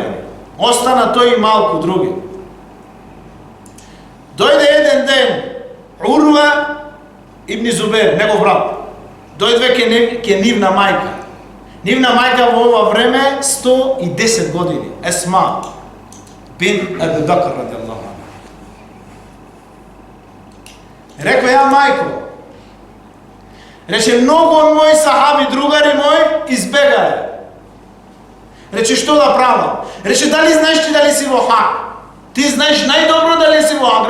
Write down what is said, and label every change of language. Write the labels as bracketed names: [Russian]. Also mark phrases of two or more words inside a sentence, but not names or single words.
[Macedonian] Остана тој и малку други. Дојде еден ден Урва ибн Зубер, негов брат. Дојде ке нивна мајка. Нивна мајка во ова време 110 години. Есма бин Абу Бакр [Arabic] رضي الله عنه. [Macedonian] Рекој, ја мајко, рече, многу од мои сахаби, другари мои, избегаја. Рече, што да правам? Рече, дали знаеш ти дали си во хак? Ти знаеш најдобро дали си во хак?